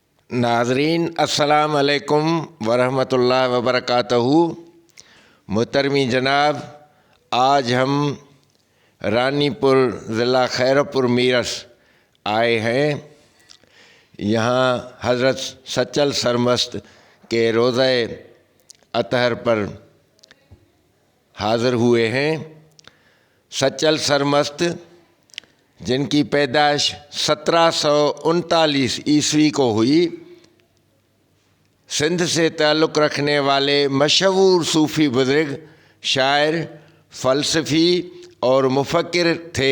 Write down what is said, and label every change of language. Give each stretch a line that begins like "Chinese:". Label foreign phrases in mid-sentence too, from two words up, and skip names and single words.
Arabic: नाज़रीन السلام علیکم ورحمۃ اللہ وبرکاتہ.
Urdu: محترمی جناب، آج ہم رانی پور ضلع خیرپور میرس آئے ہیں. یہاں حضرت سچل سرمست کے روضۂ اطہر پر حاضر ہوئے ہیں. سچل سرمست جن کی پیدائش 1739 عیسوی کو ہوئی، سندھ سے تعلق رکھنے والے مشہور صوفی بزرگ، شاعر، فلسفی اور مفکر تھے.